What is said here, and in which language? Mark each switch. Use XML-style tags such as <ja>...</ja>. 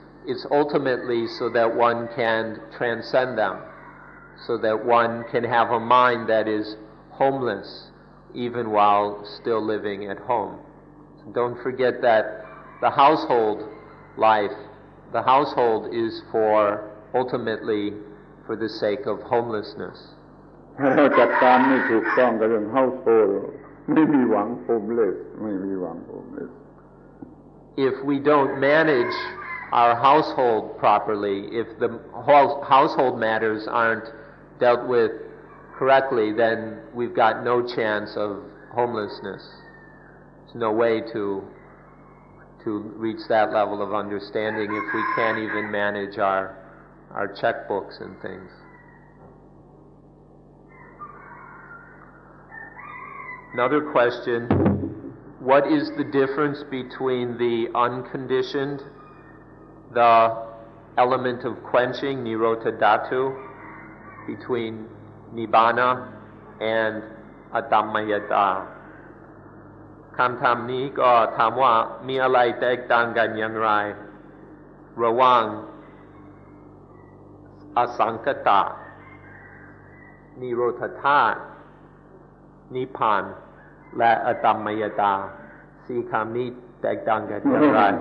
<en>It's ultimately so that one can transcend them, so that one can have a mind that is homeless even while still living at home. So don't forget that the household life, the household is for ultimately for the sake of homelessness.</en> <th>ถ้าเราจัดการไม่ถูกต้องกับเรื่อง household ไม่มีหวัง homeless ไม่มีหวัง homeless.</th> <en>If we don't manage our household properly, if the household matters aren't dealt with correctly, then we've got no chance of homelessness. There's no way to reach that level of understanding if we can't even manage our checkbooks and things. Another question, what is the difference between the unconditioned, the element of quenching, Nirota Dhatu, between Nibbana and Adhammayata?</en> <th>คำถามนี้ก็ถามว่ามีอะไรแตกต่างกันอย่างไรระหว่างอสังคตะนิโรธธาตุนิพพานและอตัมมยตาสี่คำนี้แตกต่างกันอย่างไร</th>